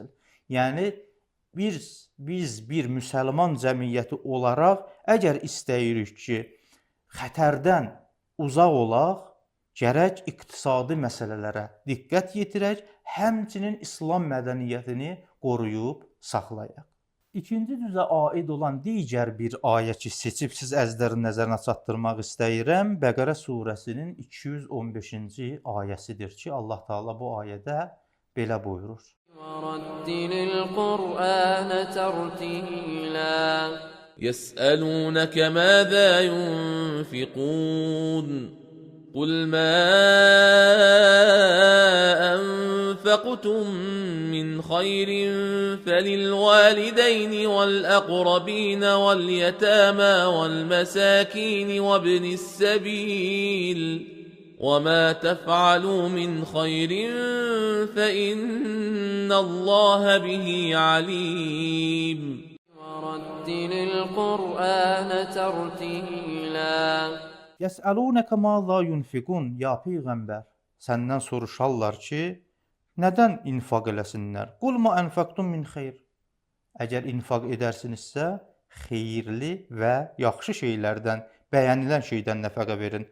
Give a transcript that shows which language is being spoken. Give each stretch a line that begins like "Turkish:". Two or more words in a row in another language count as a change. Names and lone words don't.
Azerbaijani: Yəni, biz bir müsəlman cəmiyyəti olaraq əgər istəyirik ki, xətərdən uzaq olaq, gərək iqtisadi məsələlərə diqqət yetirək, həmçinin İslam mədəniyyətini qoruyub saxlayaq. İkinci cüzə aid olan digər bir ayə ki, seçib siz əzlərin nəzərinə çatdırmaq istəyirəm. Bəqərə surəsinin 215-ci ayəsidir ki, Allah Teala bu ayədə belə buyurur.
Arabic: ورتل القرآن ترتيلا يسألونك ماذا ينفقون قل ما أنفقتم من خير فللوالدين والأقربين واليتامى والمساكين وابن السبيل وما تفعلوا من خير فإن الله به عليم ورتل القرآن ترتيلا يسألونك ماذا ينفقون,
Azerbaijani: ya Peyğəmbər, səndən soruşarlar ki, nədən infaq eləsinlər?
Arabic: قل ما أنفقتم من خير.
Azerbaijani: Əgər infaq edərsinizsə, xeyirli və yaxşı şeylərdən, bəyənilən şeydən nəfəqə verin.